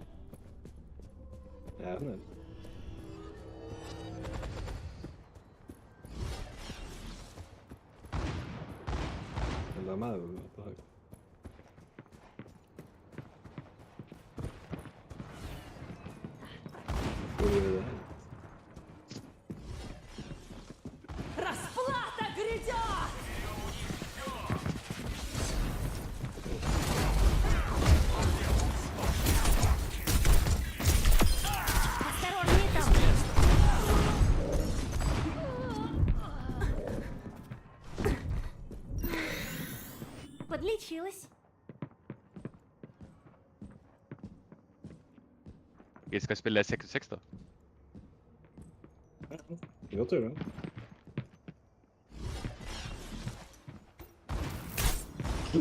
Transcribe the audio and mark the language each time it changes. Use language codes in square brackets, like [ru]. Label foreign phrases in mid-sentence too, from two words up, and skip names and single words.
[no] Ja, men. La meg jo ta høyt. Hvor gjør du det? [ru] Расплата грядет! Осторожнее там. Подлечилась. [no] Vi skal spille 6-6 da. Godt gjør det.